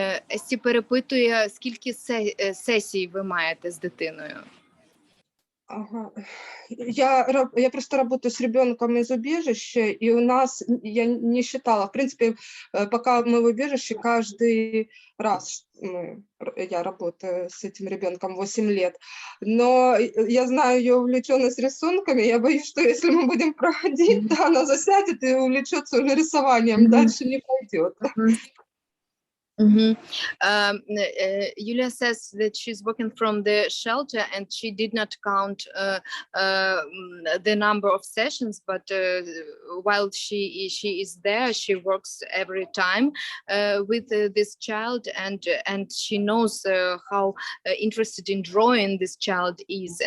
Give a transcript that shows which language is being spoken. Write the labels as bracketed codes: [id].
[uk] Есті перепитує, скільки сесій ви маєте з дитиною? Ага. [ru] Я просто работаю с ребенком из убежища, и у нас, я не считала, в принципе, пока мы в убежище, каждый раз я работаю с этим ребенком 8 лет, но я знаю ее увлеченность рисунками, я боюсь, что если мы будем проходить, то она засядет и увлечется уже рисованием, дальше не пойдет. [en] Yulia says that she's working from the shelter and she did not count the number of sessions, but while she is there, she works every time with this child, and she knows how interested in drawing this child is.